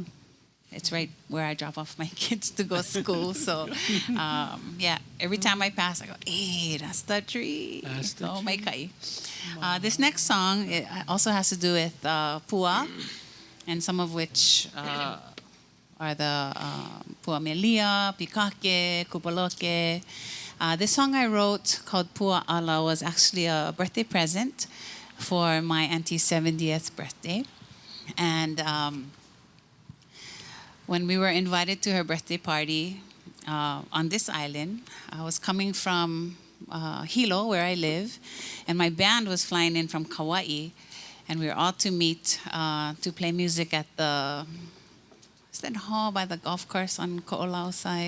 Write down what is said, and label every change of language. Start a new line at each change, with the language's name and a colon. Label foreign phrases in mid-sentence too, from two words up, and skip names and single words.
English: It's right where I drop off my kids to go to school. So, yeah, every time I pass, I go, hey, that's the tree. That's the
Hawaiian: so, may kai.
English: This next song it also has to do with pua, and some of which are the pua melia, pikake, kupaloke. This song I wrote called Pua Ala was actually a birthday present for my auntie's 70th birthday. And when we were invited to her birthday party, on this island. I was coming from Hilo, where I live, and my band was flying in from Kauai, and we were all to meet to play music at the, is that hall by the golf course on Ko'olau side?